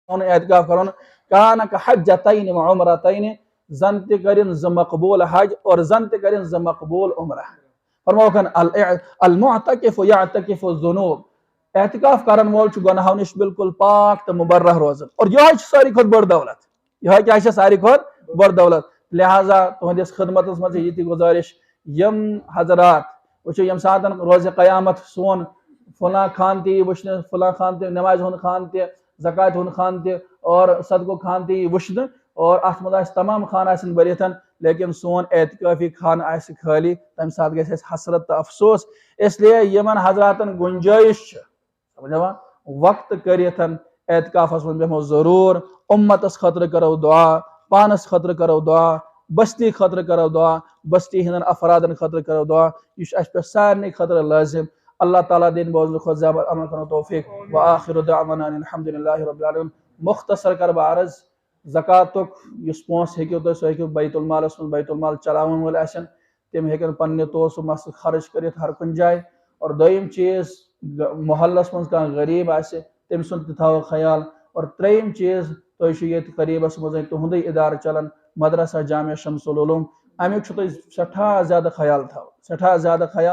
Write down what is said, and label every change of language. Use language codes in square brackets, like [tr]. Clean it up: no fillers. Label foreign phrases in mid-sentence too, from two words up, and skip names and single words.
[ks] اعتکاف کرن کان [ar] کحجتین و عمرتین [ks] زن تہ کرن ز مقبول حج اور زن تہ کرن ز مقبول عمرہ فرموکن [ar] المعتکف یعتکف الذنوب [ks] اعتکاف کرن وول چھ گناہو نش بالکل پاک تو مبرہ روزن اور یہ ساری کھت بڑ دولت یہ کیا ساری کھت بڑ دولت لہذا تہندس خدمت مز یہ گزارش یم حضرات وچو یم ساتن روز قیامت سون فلاں خان تی وچھن فلاں خان تی نماز ہن خان تی زکات ہن خان تی اور صدقہ خان تی وچھن اور ات مز تمام خان آسن بریتن لیکن سون اعتکافی خان آس خالی تمہ سات گژھِ اَسہِ حسرت تو افسوس [ur] اس لیے [ks] یمن حضراتن گنجائش سمجھا وقت کریتن اعتکافس من بیمو ضرور امتس خطر کرو دعا پانس خطر کرو دعا بستی خطر کرو دعا بستی ہندن افرادن خطر کرو دعا یہ اس پہ سارے خطر لازم اللہ تعالیٰ دین بوزن خود زیادہ عمل کرو توفیق [ar] وآخر دعوانا الحمدللہ رب العالمین [ks] مختصر کر بعرض زکاتک اس پونس ہیکو تو سو ہیکو بیت المال اس من بیت المال چلاون ول آسن تم ہیکن پنہ تو سو مس خرچ کرت ہر کن جائے اور دویم چیز محلس من کان غریب آسے تم سن تھاو خیال اور تریم چیز تو یہ قریبس مز تہندی ادارہ چلان مدرسہ جامعہ شمس العلوم امیک سٹھا زیادہ خیال تھاو سٹھا زیادہ خیال